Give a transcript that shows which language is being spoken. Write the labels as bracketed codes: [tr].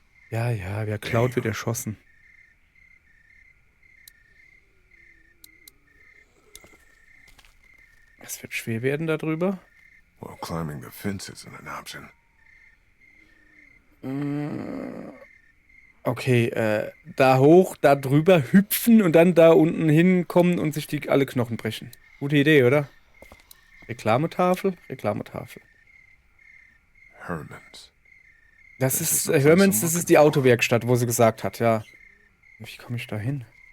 [de] Ja, ja, wer klaut, wird erschossen. Es wird schwer werden darüber. [en] Well, climbing the fence isn't an option. [de] Okay, da hoch, da drüber hüpfen und dann da unten hinkommen und sich die alle Knochen brechen. Gute Idee, oder? Reklametafel? Reklametafel. Herman's. Das ist Hermans, das ist die Autowerkstatt, wo sie gesagt hat, ja. Wie komme ich da hin?